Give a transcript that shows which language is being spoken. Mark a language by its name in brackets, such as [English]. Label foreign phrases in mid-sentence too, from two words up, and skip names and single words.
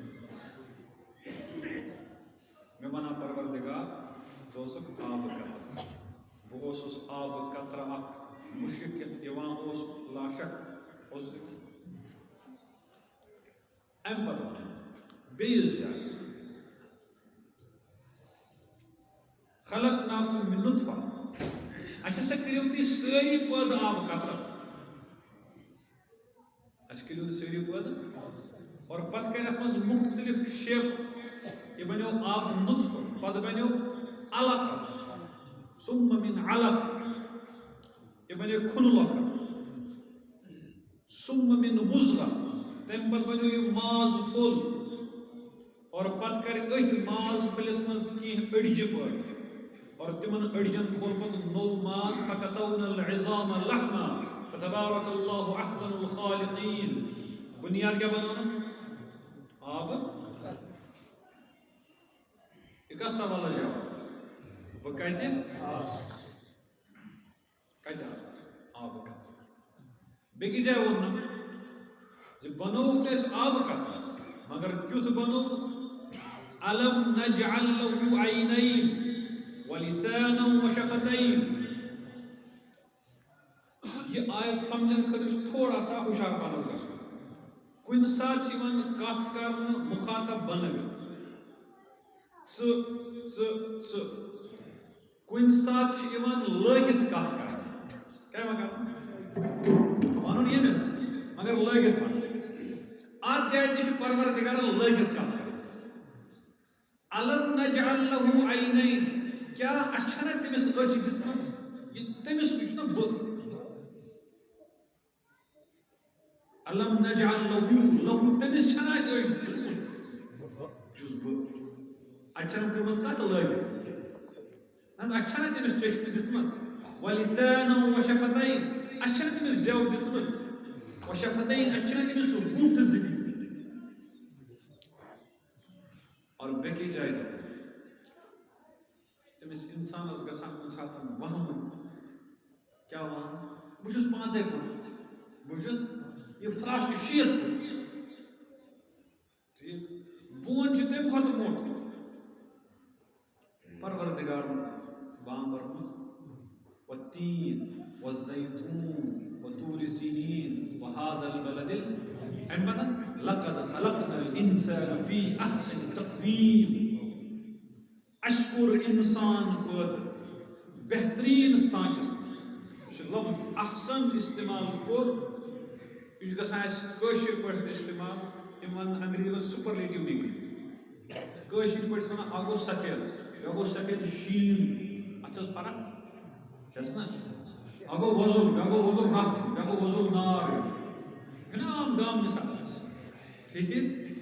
[Kashmiri] مےٚ ونان پروردگار ژٕ اوسُکھ آب قطر بہٕ اوسُس آب قطرٕ اکھ مُشک یتھ یِوان اوس لاشک اوس امہِ پتہٕ بیٚیِس جایہِ [Arabic] خلقناکم من نطفہ [Kashmiri] اس ہسا کٔرِو تُہۍ سٲری پٲدٕ آب قطرس اس کٔرِو تُہۍ سٲری پٲدٕ اور پتہٕ کرِ اتھ منٛز مختلف شیپ یہ بنیو آب نطفہ پتہٕ بنیو [Arabic] علقہ ثم من علقہ [Kashmiri] یہ بنیو کھُن لۄکٕٹ [Arabic] ثم من مضغہ [Kashmiri] تمہِ پتہٕ بنیو یہ ماز پھوٚل اور پتہٕ کر أتھۍ ماز پھٔلِس منٛز کینٛہہ أڈجہِ پٲٹھۍ اور تمن أڈجن کھول پتہٕ نوٚو ماز [Arabic] فکسونا العظام لحما فتبارک اللہ احسن الخالقین [Urdu] بنیاد کیا بنانا [Kashmiri] آب یہ کتھ سوال جواب بہٕ کتہِ آب قطر بیٚکِس جایہِ ووٚنُم زِ بنووُکھ ژےٚ أسۍ آب قطرس مگر کیُتھ بنووُکھ [Arabic] الم نجعل له عینین ولسانا وشفتین [Kashmiri] یہ آیت سمجھن خٲطرٕ [Urdu] تھوڑا سا [Kashmiri] ہوشیار پانس گژھُن کُنہِ ساتہٕ چھِ یِوان کتھ کرنہٕ مخاطب بنٲوِتھ ژٕ کُنہِ ساتہٕ چھِ یِوان لٲگِتھ کتھ کرنہٕ کیٛاہ یِوان کرنہٕ ونُن ییٚمِس مگر لٲگِتھ ونُن اتھ جایہِ تہِ چھُ پروردگارن لٲگِتھ کتھ کران [Arabic] الم نجعل له عینین [Kashmiri] کیا اس چھنہ تٔمِس أچھ دِژمٕژ یہِ تٔمِس وٕچھ نہ بہٕ [Arabic] الم نجعل له [Kashmiri] تٔمِس چھنہ اَسہِ أچھ دِژمٕژ کُس چھُس بہٕ اتھ چھنہٕ کٔرمٕژ کتھ لٲگِتھ اتھ چھنہ تٔمِس چشمہٕ دِژمٕژ [Arabic] ولسانا وشفتین [Kashmiri] اس چھنہ تٔمِس زٮ۪و دِژمٕژ وشفتین اس چھنہ تٔمِس سُہ بُتھ زٕ دِتمٕتۍ اور بیٚکِس جایہِ تٔمِس اِنسانس گژھان کُنہِ ساتہٕ وہمہٕ کیٛاہ وہم بہٕ چھُس 5 فُٹ بہٕ چھُس یہِ فراش چھُ 6 فُٹ ٹھیٖک بون چھُ تَمہِ کھۄتہٕ موٚٹ پروردگارن بام برمُت [Arabic] والتین والزیتون وطور سینین وهذا البلد [Kashmiri] امہِ پتہٕ [Arabic] لقد خلقنا الانسان فی احسن تقویم [Kashmiri] اَسہِ کوٚر اِنسان پٲدٕ بہتریٖن سانچس منٛز یہِ لفظ احسن استعمال کوٚر یہِ چھُ گژھان اَسہِ کٲشِر پٲٹھۍ تہِ استعمال یِم ونان انگریزی [English] superlative degree [Kashmiri] کٲشِر پٲٹھۍ ونان اکھ گوٚو سفید بیٛاکھ گوٚو سفید شیٖن اتھ چھِ حظ فرق چھَس نا اکھ گوٚو وۄزُل بیٛاکھ گوٚو وۄزُل رتھ بیٛاکھ گوٚو وۄزُل نار چھُنہ عام گام مثال اَسہِ ٹھیٖک